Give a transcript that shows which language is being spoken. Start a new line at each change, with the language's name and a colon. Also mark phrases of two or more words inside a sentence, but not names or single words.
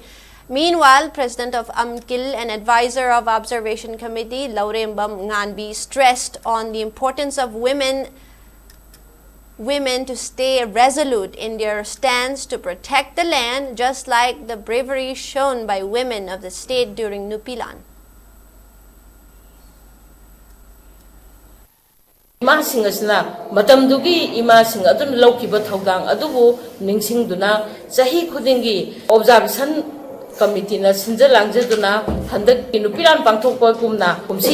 English: Meanwhile, President of AMKIL and advisor of Observation Committee Laurembam Nganbi stressed on the importance of women to stay resolute in their stance to protect the land, just like the bravery shown by women of the state during Nupilan.
Manipuri: Imasing asna matamdugi imasing adun laukiba thaudang adubu ningsingduna sahi khudingi
English: observation committee
Manipuri: na sinjalangjeduna handak Nupilan pangthokpa kumna kumsi